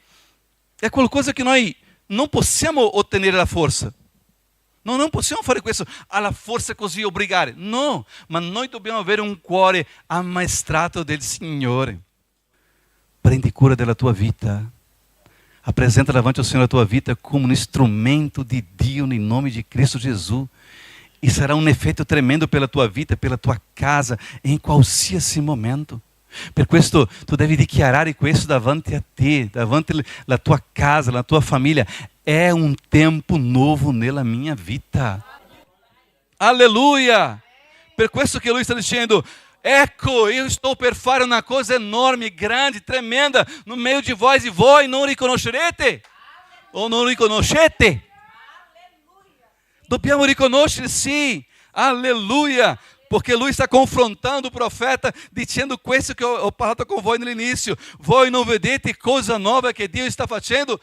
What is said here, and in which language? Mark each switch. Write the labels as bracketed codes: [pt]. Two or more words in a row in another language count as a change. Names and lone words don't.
[it] È qualcosa che noi non possiamo ottenere alla forza. No, non possiamo fare questo alla forza così, obbligare. No, ma noi dobbiamo avere un cuore ammaestrato del Signore. Prendi cura della tua vita, [pt] apresenta davanti ao Senhor a tua vida como um instrumento de Dio em nome de Cristo Jesus, e será um efeito tremendo pela tua vida, pela tua casa, em qualsiasi momento. [it] Per questo tu devi dichiarare questo davanti a te, davanti alla tua casa, alla tua famiglia. [pt] É um tempo novo nella minha vita. [it] Aleluia! Per questo che lui sta dicendo: ecco, [pt] eu estou [it] per fare una cosa enorme, grande, [pt] tremenda no meio de vós, [it] e voi non riconoscerete o non riconoscete. Dobbiamo riconoscere, sì, alleluia, porque lui sta confrontando o profeta, dicendo questo che ho parlato con voi nell'inizio: voi non vedete cosa nuova che Dio sta facendo?